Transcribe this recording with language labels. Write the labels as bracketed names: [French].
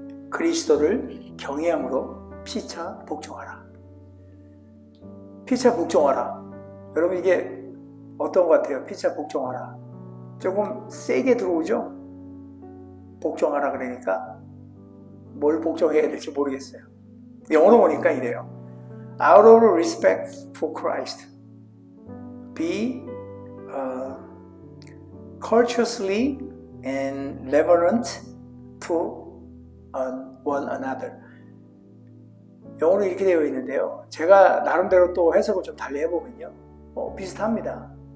[Korean] 그리스도를 경외함으로 피차 복종하라. 피차 복종하라. 여러분, 이게 어떤 것 같아요? 피차 복종하라. 조금 세게 들어오죠? 복종하라 그러니까 뭘 복종해야 될지 모르겠어요. 영어로 보니까 이래요. [English] Out of respect for Christ, be courteously and reverent to one another. [Korean] 영어로 이렇게 되어 있는데요. 제가 나름대로 또 해석을 좀 달리 해보면요. 비슷합니다.